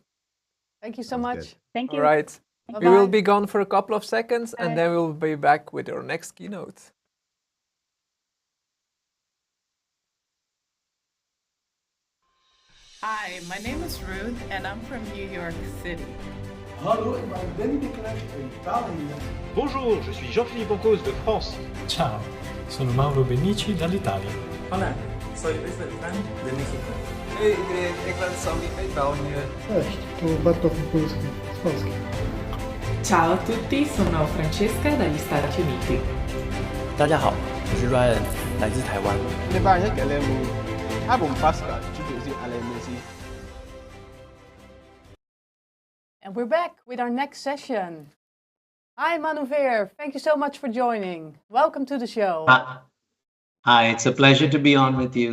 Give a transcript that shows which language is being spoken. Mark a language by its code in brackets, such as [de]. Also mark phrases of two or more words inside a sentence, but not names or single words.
[en] Thank you so much. Good. Thank you. All right. Bye-bye. We will be gone for a couple of seconds, and then we'll be back with our next keynote. Hi, my name is Ruth, and I'm from New York City. [nl] Hallo, ik ben Ben Deprez uit Italië. [fr] Bonjour, je suis Jean-Philippe Pancos de France. [it] Ciao, sono Mauro Benici dall'Italia. [es] Hola, soy Luis Beltrán de México. [nl] Hey iedereen, ik ben Sammy uit België. [pl] Cześć, tu Bartosz Polski z Polski. [it] Ciao a tutti, sono Francesca dagli Stati Uniti. [zh] 大家好，我是 Ryan， 来自台湾。 [en] And we're back with our next session. Hi, Manuvir. Thank you so much for joining. Welcome to the show. Hi, it's a pleasure to be on with you.